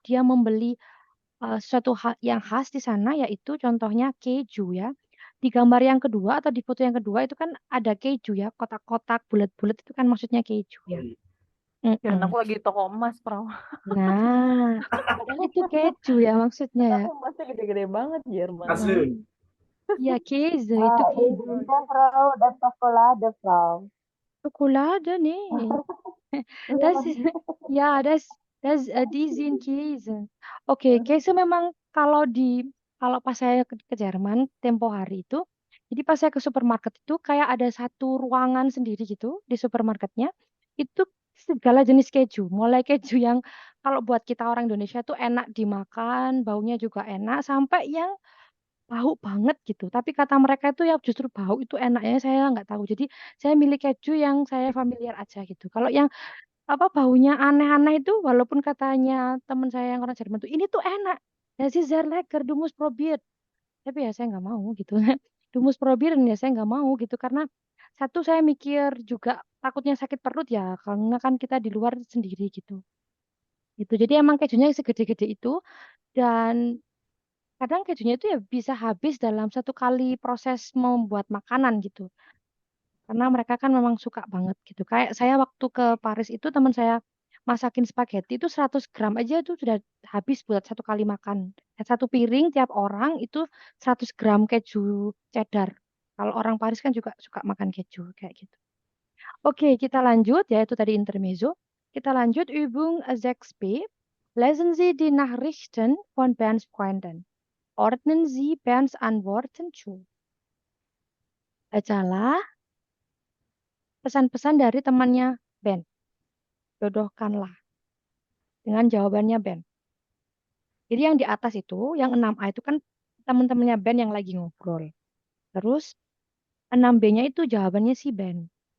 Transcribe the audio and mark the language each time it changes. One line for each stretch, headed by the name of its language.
Indonesian: Dia membeli sesuatu hal yang khas di sana, yaitu contohnya keju ya. Di gambar yang kedua atau di foto yang kedua itu kan ada keju ya, kotak-kotak bulat-bulat itu kan maksudnya keju ya. Kirain aku lagi di toko emas, Perawan. Nah, padahal itu keju ya maksudnya ya. Aku emasnya gede-gede banget Jerman. Hasil. Ya, Käse itu keju.
German: Frau, das Schokolade, Frau. Schokolade, nee. Das ist, ja, die sind Käse.
Indonesian: Oke, Käse memang kalau pas saya ke Jerman tempo hari itu, jadi pas saya ke supermarket itu kayak ada satu ruangan sendiri gitu di supermarketnya, itu segala jenis keju, mulai keju yang kalau buat kita orang Indonesia tuh enak dimakan, baunya juga enak, sampai yang bau banget gitu. Tapi kata mereka itu ya justru bau itu enaknya saya nggak tahu. Jadi saya milih keju yang saya familiar aja gitu. Kalau yang apa baunya aneh-aneh itu walaupun katanya teman saya yang orang Jerman tuh ini tuh enak.
German: Das ist sehr lecker, du musst probieren.
Indonesian: Tapi ya saya nggak mau gitu.
German: Du musst probieren
Indonesian: ya saya nggak mau gitu karena satu saya mikir juga takutnya sakit perut ya karena kan kita di luar sendiri gitu. Gitu. Jadi emang kejunya segede-gede itu dan kadang kejunya itu ya bisa habis dalam satu kali proses membuat makanan gitu. Karena mereka kan memang suka banget gitu. Kayak saya waktu ke Paris itu teman saya masakin spaghetti itu 100 gram aja itu sudah habis buat satu kali makan. Satu piring tiap orang itu 100 gram keju cheddar. Kalau orang Paris kan juga suka makan keju kayak gitu. Oke, kita lanjut ya itu tadi intermezzo. Kita lanjut Übung 6b.
German: Lesen Sie die Nachrichten von Bernds Freunden. Ordnen Sie Bernds Antworten zu.
Indonesian: Bacalah pesan-pesan dari temannya Ben. Jodohkanlah dengan jawabannya Ben. Jadi yang di atas itu, yang 6A itu kan teman-temannya Ben yang lagi ngobrol. Terus 6B-nya itu jawabannya si Ben.